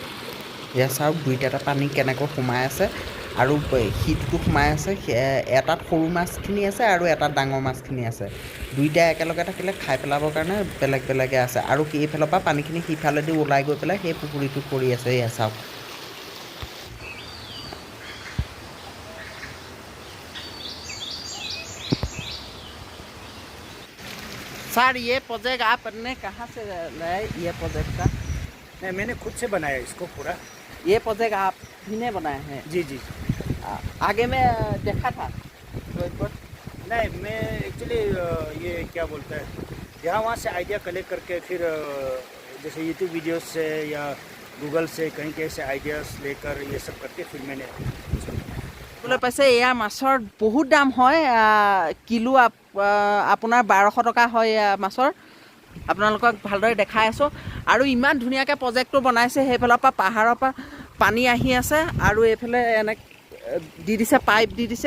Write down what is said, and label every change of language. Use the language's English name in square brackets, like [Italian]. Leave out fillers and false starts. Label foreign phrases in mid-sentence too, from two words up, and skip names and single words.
[Assamese] এয়া চাওক, দুইটাতে পানী কেনেকৈ সোমাই আছে, আৰু শীতটো সোমাই আছে। এটাত সৰু মাছখিনি আছে আৰু এটাত ডাঙৰ মাছখিনি আছে। দুইটা একেলগে থাকিলে খাই পেলাবৰ কাৰণে বেলেগ বেলেগে আছে। আৰু এইফালৰ পৰা পানীখিনি সিফালেদি ওলাই গৈ পেলাই সেই পুখুৰীটোত পৰি আছে। এয়া চাওক। [Hindi] सर, ये प्रोजेक्ट आपने कहाँ से लाए? ये प्रोजेक्ट का नहीं, मैंने खुद से बनाया इसको पूरा। ये प्रोजेक्ट आप ही ने बनाए हैं? जी जी। आगे में देखा था तो एक बार। नहीं, मैं एक्चुअली ये क्या बोलता है, यहाँ वहाँ से [English] idea collect [Hindi] करके फिर जैसे यूट्यूब वीडियोस से या गूगल से कहीं कहीं से आइडियाज़ लेकर ये सब करके फिर मैंने [Assamese] বোলে পাইছে এয়া মাছৰ বহুত দাম হয়। কিলো আপোনাৰ 1200 টকা হয় এয়া মাছৰ। আপোনালোকক ভালদৰে দেখাই আছোঁ। আৰু ইমান ধুনীয়াকৈ প্ৰজেক্টটো বনাইছে। সেইফালৰ পৰা পাহাৰৰ পৰা পানী আহি আছে, আৰু এইফালে এনেকৈ দি দিছে, পাইপ দি দিছে।